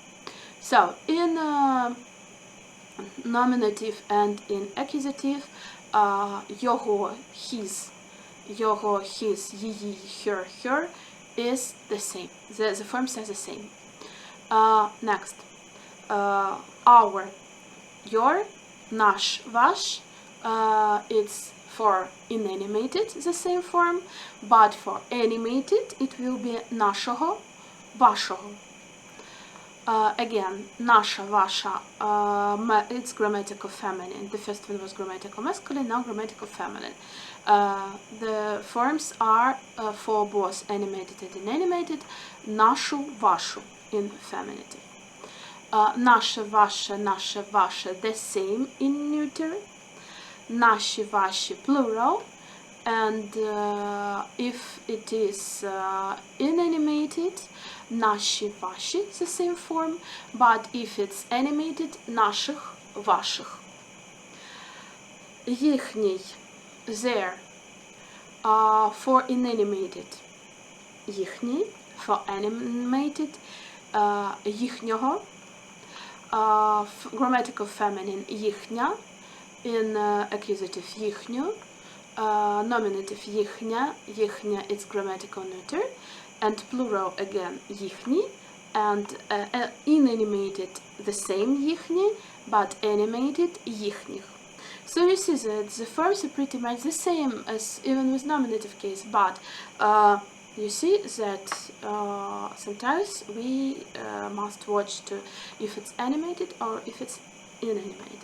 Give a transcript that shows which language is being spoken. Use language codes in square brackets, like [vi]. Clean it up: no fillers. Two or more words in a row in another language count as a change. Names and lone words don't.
[en] So in nominative and in accusative, його, his, її, her is the same. The forms are the same. Next, our, your, [uk] наш, ваш, [en] it's for inanimated, the same form, but for animated it will be [uk] нашого, вашого. Again, наша, ваша, [en] it's grammatical feminine. The first one was grammatical masculine, now grammatical feminine. The forms are for both animated and inanimated, [uk] нашу, вашу [en] in femininity. [uk] Наше, ваше, [en] the same in neuter. [uk] Наші, ваші, [en] plural. And if it is inanimated, [uk] наші, ваші, [en] the same form, but if it's animated, [uk] наших, ваших. [en] Їхній, their, for inanimated, їхній, for animated, їхнього, grammatical feminine, їхня, in accusative, [uk] їхню, nominative, їхня, [en] it's grammatical neuter, and plural again, їхні, and inanimated, the same, їхні, but animated, їхніх. So you see that the forms are pretty much the same as even with nominative case, but you see that sometimes we must watch to if it's animated or if it's inanimated.